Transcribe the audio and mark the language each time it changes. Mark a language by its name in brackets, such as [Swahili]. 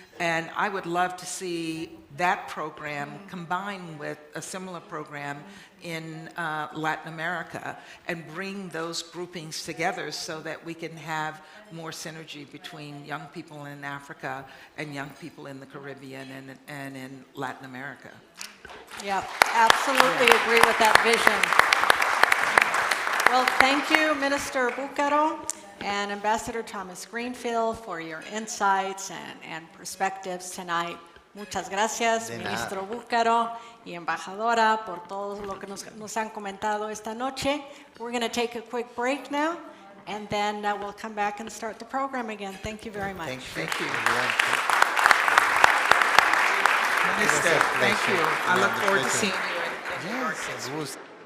[English] And I would love to see that program combined with a similar program in Latin America, and bring those groupings together so that we can have more synergy between young people in Africa and young people in the Caribbean and in Latin America. Yeah, absolutely agree with that vision. Well, thank you, Minister Bucaro and Ambassador Thomas Greenfield, for your insights and perspectives tonight. [Spanish] Muchas gracias, Ministro Bucaro y Embajadora, por todo lo que nos han comentado esta noche. [English] We're going to take a quick break now, and then we'll come back and start the program again. Thank you very much. Thank you. Minister, thank you. I look forward to seeing you in New York next week.